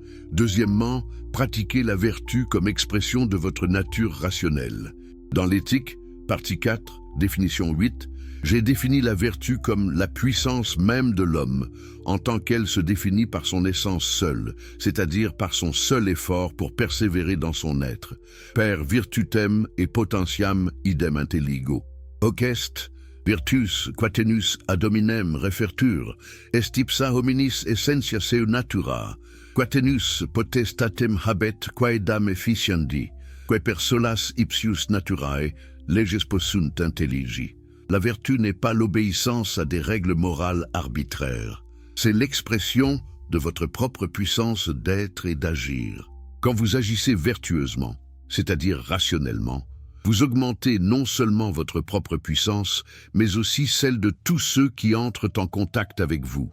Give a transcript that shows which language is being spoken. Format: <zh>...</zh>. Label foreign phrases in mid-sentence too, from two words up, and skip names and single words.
<fr>Deuxièmement, pratiquez la vertu comme expression de votre nature rationnelle. Dans l'éthique, partie 4, définition 8, j'ai défini la vertu comme la puissance même de l'homme, en tant qu'elle se définit par son essence seule, c'est-à-dire par son seul effort pour persévérer dans son être.</fr> <la>Per virtutem et potentiam idem intelligo. Hoc est, virtus quatenus ad hominem refertur, est ipsa hominis essentia seu natura, quatenus potestatem habet quaedam efficiendi, quae per solas ipsius naturae leges possunt intelligi.</la> <fr>La vertu n'est pas l'obéissance à des règles morales arbitraires. C'est l'expression de votre propre puissance d'être et d'agir. Quand vous agissez vertueusement, c'est-à-dire rationnellement, vous augmentez non seulement votre propre puissance, mais aussi celle de tous ceux qui entrent en contact avec vous.</fr>